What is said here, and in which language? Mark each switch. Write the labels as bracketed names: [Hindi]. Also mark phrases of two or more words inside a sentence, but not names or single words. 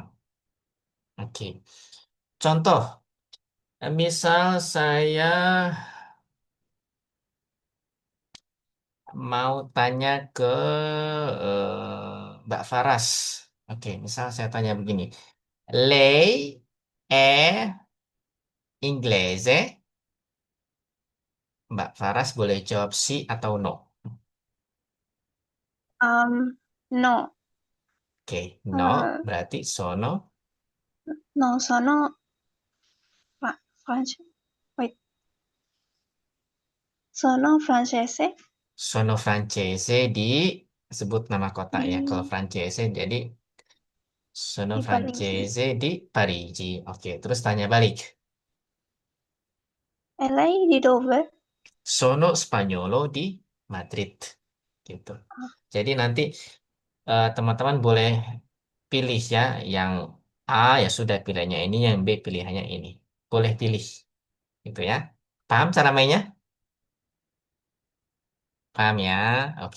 [Indonesian] Oke. Contoh, misal saya mau tanya ke Mbak Faras. Oke, misal saya tanya begini. [Italian] Lei è inglese? [Indonesian] Mbak Faras boleh jawab si atau no. [Italian] No. [Indonesian] Oke, no Eh, berarti sono. [Italian] no sono French. [English] Wait. [Italian] Sono francese? Sono francese [Indonesian] sebut nama kota ya. Kalau Di, francese jadi sono [Italian] di Parigi. francese di Parigi. [Indonesian] Oke, terus tanya balik. [Italian] E lei di dove? Sono spagnolo di Madrid. [Indonesian] Gitu. Jadi nanti teman-teman boleh pilih ya, yang A ya sudah pilihannya ini, yang B pilihannya ini. Boleh pilih, gitu ya. Paham cara mainnya? Paham ya? Oke.